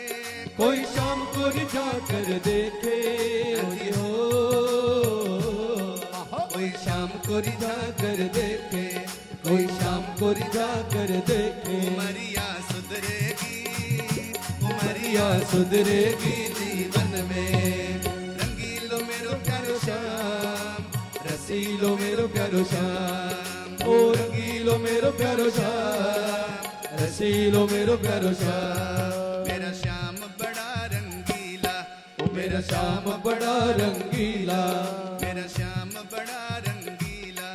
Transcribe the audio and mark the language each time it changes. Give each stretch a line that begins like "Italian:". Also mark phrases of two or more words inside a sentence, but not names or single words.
Hindi: कोई शाम को रिझा कर देखे जी हो, कोई शाम को रिझा कर देखे, कोई शाम को रिझा कर देखे। उमरिया सुधरेगी, उमरिया सुधरेगी जीवन में,
Braj: रंगीलो मेरो प्यारो श्याम, रसीलो मेरो प्यारो श्याम, ओ रंगीलो मेरो प्यारो श्याम, रसीलो मेरो प्यारो श्याम।
Hindi: मेरा श्याम बड़ा रंगीला, ओ मेरा श्याम बड़ा रंगीला, मेरा श्याम बड़ा रंगीला,